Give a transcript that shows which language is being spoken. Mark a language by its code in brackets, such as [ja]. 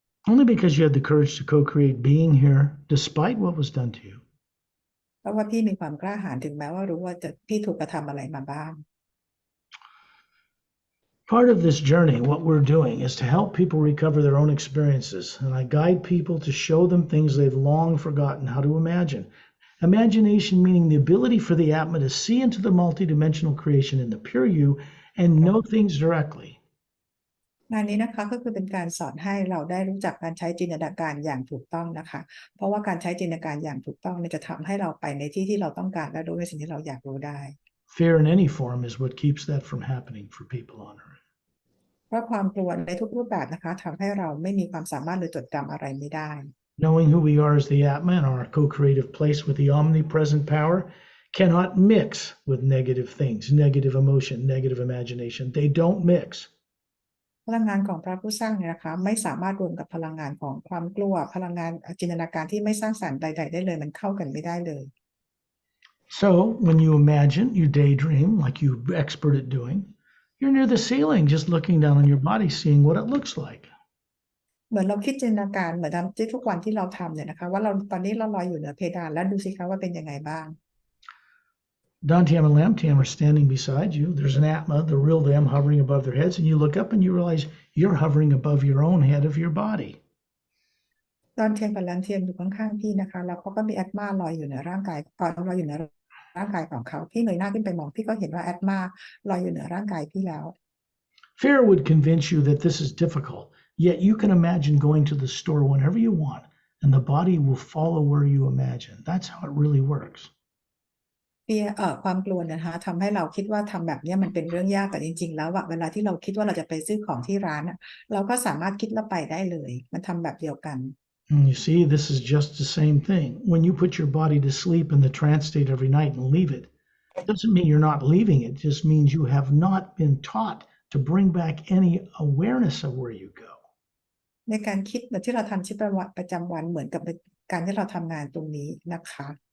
[en] Only because you had the courage to co-create being here despite what was done to you. [th] เพราะว่าพี่มีความกล้าหาญถึงแม้ว่ารู้ว่าพี่ถูกกระทำอะไรมาบ้าง [en] Part of this journey, what we're doing is to help people recover their own experiences. And I guide people to show them things they've long forgotten how to imagine. Imagination meaning the ability for the Atma to see into the multidimensional creation in the pure you and know things directly. [th] งานนี้นะคะก็คือเป็นการสอนให้เราได้รู้จักการใช้จินตนาการอย่างถูกต้องนะคะเพราะว่าการใช้จินตนาการอย่างถูกต้องเนี่ยจะทำให้เราไปในที่ที่เราต้องการและรู้ในสิ่งที่เราอยากรู้ได้ [en] Fear in any form is what keeps that from happening for people on earth. [th] เพราะความกลัวในทุกรูปแบบนะคะทำให้เราไม่มีความสามารถหรือจดจำอะไรไม่ได้ [en] Knowing who we are as the Atma and our co-creative place with the omnipresent power cannot mix with negative things, negative emotion, negative imagination. They don't mix. [th] พลังงานของพระผู้สร้างเนี่ยนะคะไม่สามารถรวมกับพลังงานของความกลัวพลังงานจินตนาการที่ไม่สร้างสรรค์ใดๆได้เลยมันเข้ากันไม่ได้เลย [en] So when you imagine, you daydream like you're expert at doing, you're near the ceiling just looking down on your body, seeing what it looks like. [th] เหมือนเราคิดจินตนาการเหมือนที่ทุกวันที่เราทำเนี่ยนะคะว่าเราตอนนี้เราลอยอยู่เหนือเพดานแล้วดูสิคะว่าเป็นยังไงบ้าง [en] Dantiam and Lamtiam are standing beside you. There's an Atma, the real them, hovering above their heads, and you look up and you realize you're hovering above your own head of your body. [th] ตอนเทียนกับแลนเทียนอยู่ข้างๆพี่นะคะแล้วเขาก็มีแอตมาลอยอยู่เหนือร่างกายก่อนลอยอยู่เหนือร่างกายของเขาพี่เงยหน้าขึ้นไปมองพี่ก็เห็นว่าแอตมาลอยอยู่เหนือร่างกายพี่แล้ว [en] Fear would convince you that this is difficult, yet you can imagine going to the store whenever you want, and the body will follow where you imagine. That's how it really works. [th] ความกลัวนะคะทำให้เราคิดว่าทำแบบนี้มันเป็นเรื่องยากแต่จริงๆแล้วเวลาที่เราคิดว่าเราจะไปซื้อของที่ร้านเราก็สามารถคิดแล้วไปได้เลยมันทำแบบเดียวกัน [en] And you see, this is just the same thing. When you put your body to sleep in the trance state every night and leave it, it doesn't mean you're not leaving it. It just means you have not been taught to bring back any awareness of where you go. [th] ในการคิดแบบที่เราทำชีวิตประจำวันเหมือนกับการที่เราทำงานตรงนี้นะคะ